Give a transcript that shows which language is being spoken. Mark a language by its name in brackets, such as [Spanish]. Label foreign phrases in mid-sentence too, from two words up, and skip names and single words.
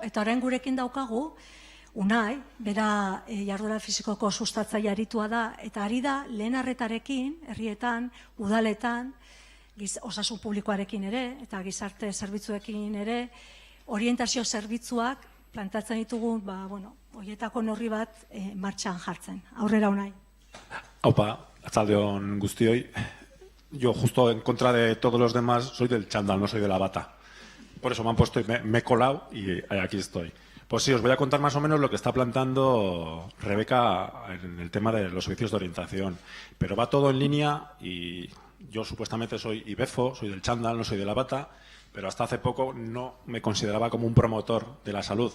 [Basque] Eta orain gurekin daukagu, Unai, bera jarduera fisikoko sustatzaile aritua da, eta ari da lehen arretarekin, herrietan, udaletan, osasun publikoarekin ere, eta gizarte zerbitzuekin ere, orientazio zerbitzuak plantatzen ditugu, horietako neurri bat martxan jartzen. Aurrera, Unai. Aupa, arratsaldeon guztioi. [Spanish] Yo, justo en contra de todos los demás, soy del chándal, no soy de la bata. Por eso me han puesto y me he colado y aquí estoy. Pues sí, os voy a contar más o menos lo que está plantando Rebeca en el tema de los servicios de orientación. Pero va todo en línea y yo supuestamente soy ibefo, soy del chándal, no soy de la bata, pero hasta hace poco no me consideraba como un promotor de la salud.